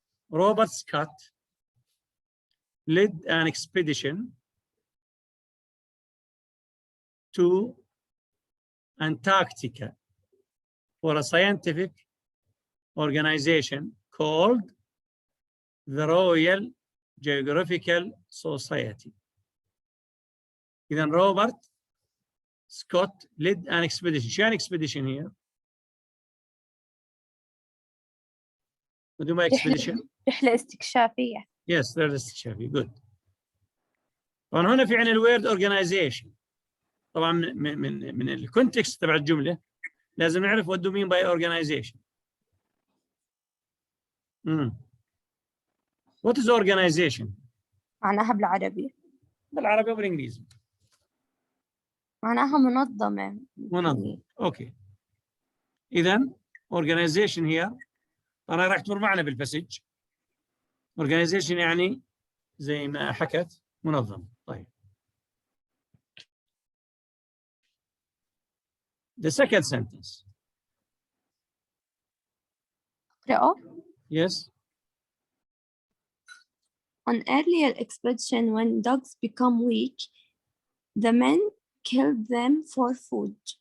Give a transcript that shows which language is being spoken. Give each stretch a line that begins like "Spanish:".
English: Robert Scott led an expedition to Antarctica for a scientific organization called the Royal Geographical Society.
Arabic: إذن
English: Robert Scott led an expedition.
Arabic: شو يعني expedition here?
English: What do you mean expedition?
Arabic: رحلة استكشافية. Yes, رحلة استكشافية.
English: Good.
Arabic: طبعا هنا في عن الويرد organization. طبعا من الكونتكست تبع الجملة لازم نعرف
English: what do you mean by organization. What is organization?
Arabic: معناها بالعربي. بالعربي وبالإنجليزي. معناها منظمة. منظمة. أوكي. إذن organization here أنا راح تمر معنا بالباسج. organization يعني زي ما حكت منظم. طيب
English: the second sentence.
Arabic: اقرأه.
English: Yes. On earlier expedition, when dogs become weak, the men killed them for food.